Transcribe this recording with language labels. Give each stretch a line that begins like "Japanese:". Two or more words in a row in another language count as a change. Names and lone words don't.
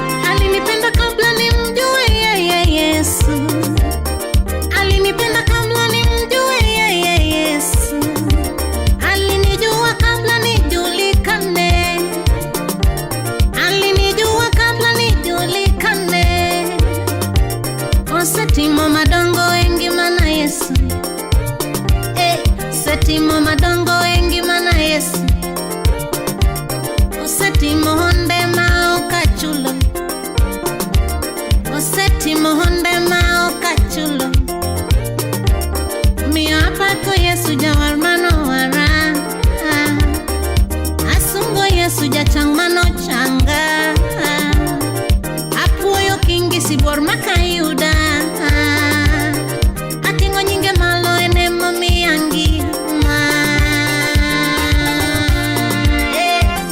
Swahili: Alinipenda kabla nimjue yeye Yesu. Alinipenda kabla nimjue yeye Yesu. Alinijua kabla nijulikane. Alinijua kabla nijulikane.
Luo (Kenya and Tanzania): Osetimo madongo e ngima na Yesu. Eh, osetimo madongo e ngima na Yesu. Osetimo honde ma ok achulo. Osetimo honde ma ok achulo. Miyo apako Yesu jawar mano wara. Asungo Yesu jachang mano changa. Apuoyo kingi sibuor makayuda. Ating'o nyinge malo en emomiya ngima. Eh.